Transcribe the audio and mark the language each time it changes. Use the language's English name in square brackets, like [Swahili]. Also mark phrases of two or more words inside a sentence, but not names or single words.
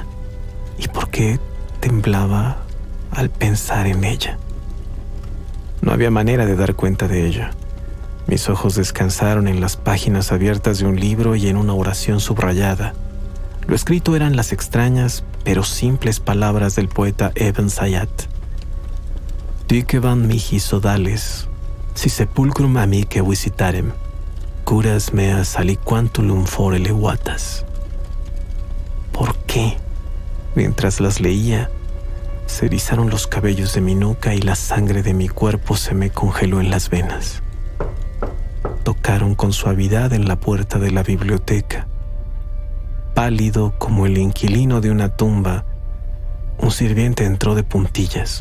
[Spanish] ¿Y por qué temblaba al pensar en ella? No había manera de dar cuenta de ello. Mis ojos descansaron en las páginas abiertas de un libro y en una oración subrayada. Lo escrito eran las extrañas pero simples palabras del poeta Ebn Zayat. [Latin] Dicevan mihi sodales, si sepulcrum amice visitarem, curas meas aliquantulum fore levatas. [Spanish] ¿Por qué? Mientras las leía, se erizaron los cabellos de mi nuca y la sangre de mi cuerpo se me congeló en las venas. Tocaron con suavidad en la puerta de la biblioteca. Pálido como el inquilino de una tumba, un sirviente entró de puntillas.